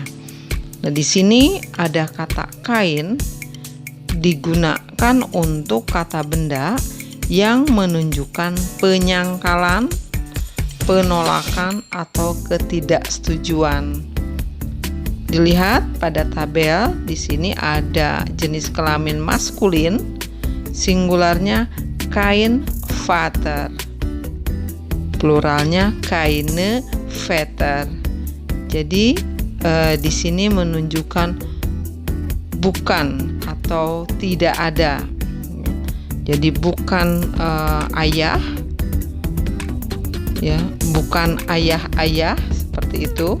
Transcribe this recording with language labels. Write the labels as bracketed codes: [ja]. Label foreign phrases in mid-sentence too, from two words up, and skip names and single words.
[id] Nah, di sini ada kata kain digunakan untuk kata benda yang menunjukkan penyangkalan, penolakan, atau ketidaksetujuan. Dilihat pada tabel, di sini ada jenis kelamin maskulin, singularnya [de] kein Vater, [id] pluralnya [de] keine Väter. [id] Jadi di sini menunjukkan bukan atau tidak ada. Jadi bukan ayah, ya, bukan ayah-ayah seperti itu.